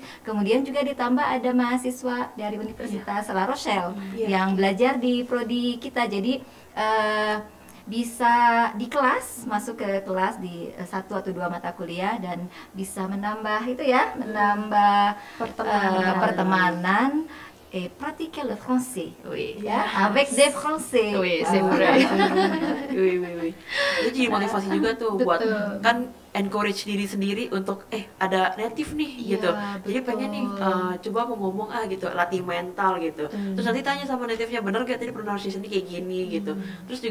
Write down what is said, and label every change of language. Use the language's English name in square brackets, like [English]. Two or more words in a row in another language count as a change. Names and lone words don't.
[Indonesian] Kemudian juga ditambah ada mahasiswa dari Universitas La Rochelle yang belajar di prodi kita. Jadi bisa di kelas, masuk ke kelas di 1 atau 2 mata kuliah dan bisa menambah itu ya, menambah pertemanan [French] et pratiquer le français. [Indonesian] Wih. Ya, [French] avec des français. Oui, c'est vrai. [Indonesian] Wih. Itu jadi motivasi juga tuh buat Betul. kan encourage diri sendiri untuk ada native nih Iya, gitu. Jadi pengen nih betul. coba mau ngomong gitu, latih mental gitu. Terus nanti tanya sama native-nya, bener gak tadi pronunciation kayak gini gitu.